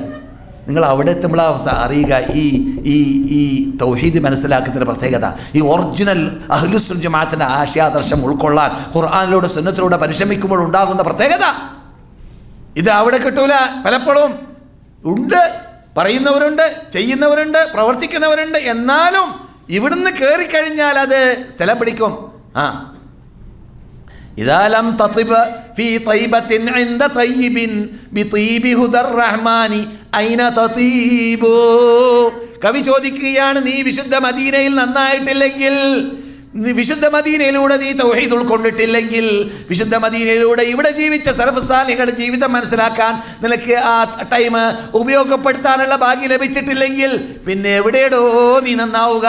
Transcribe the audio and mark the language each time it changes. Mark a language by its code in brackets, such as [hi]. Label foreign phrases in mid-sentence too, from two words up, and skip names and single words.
[ml] നിങ്ങൾ അവിടെ എത്തുമ്പോൾ അറിയുക ഈ തൗഹീദ് മനസ്സിലാക്കുന്നതിൻ്റെ പ്രത്യേകത, ഈ ഒറിജിനൽ അഹ്ലുസുന്നത്ത് ജമാഅത്തിൻ്റെ ആശയാദർശം ഉൾക്കൊള്ളാൻ ഖുർആനിലൂടെ സുന്നത്തിലൂടെ പരിശ്രമിക്കുമ്പോൾ ഉണ്ടാകുന്ന പ്രത്യേകത ഇത് അവിടെ കിട്ടൂല. പലപ്പോഴും ഉണ്ട്, പറയുന്നവരുണ്ട്, ചെയ്യുന്നവരുണ്ട്, പ്രവർത്തിക്കുന്നവരുണ്ട്, എന്നാലും ഇവിടുന്ന് കയറിക്കഴിഞ്ഞാൽ അത് സ്ഥലം പിടിക്കും. [ar] إذا لم تطب في طيبة عند طيب بطيب هدى الرحمن أين تطيب. [ml] കവി ചോദിക്കുകയാണ്, നീ വിശുദ്ധ മദീനയിൽ നന്നായിട്ടില്ലെങ്കിൽ, വിശുദ്ധ മദീനയിലൂടെ നീ തൗഹീദ് ഉൾക്കൊണ്ടിട്ടില്ലെങ്കിൽ, വിശുദ്ധ മദീനയിലൂടെ ഇവിടെ ജീവിച്ച സലഫ് സാലിഹുകളുടെ ജീവിതം മനസ്സിലാക്കാൻ നിനക്ക് ആ ടൈം ഉപയോഗപ്പെടുത്താനുള്ള ഭാഗ്യം ലഭിച്ചിട്ടില്ലെങ്കിൽ പിന്നെ എവിടെയോ നീ നന്നാവുക.